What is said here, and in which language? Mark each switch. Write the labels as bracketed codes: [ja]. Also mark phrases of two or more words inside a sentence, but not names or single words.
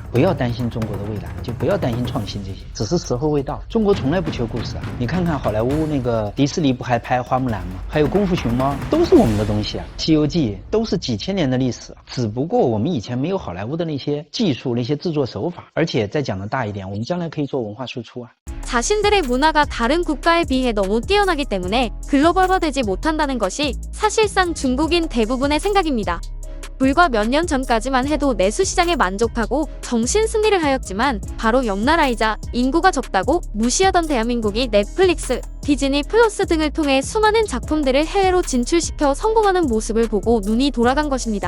[zh] 不要担心中国的未来，就不要担心创新这些，只是时候未到。中国从来不缺故事啊，你看看好莱坞那个迪士尼不还拍花木兰吗？还有功夫熊猫，都是我们的东西啊。西游记都是几千年的历史，只不过我们以前没有好莱坞的那些技术、那些制作手法，而且再讲的大一点，我们将来可以做文化输出啊。 [ko] 자신들의 문화가 다른 국가에 비해 너무 뛰어나기 때문에 글로벌화되지 못한다는 것이 사실상 중국인 대부분의 생각입니다. 불과 몇 년 전까지만 해도 내수 시장에 만족하고 정신 승리를 하였지만 바로 옆 나라이자 인구가 적다고 무시하던 대한민국이 넷플릭스, 디즈니 플러스 등을 통해 수많은 작품들을 해외로 진출시켜 성공하는 모습을 보고 눈이 돌아간 것입니다.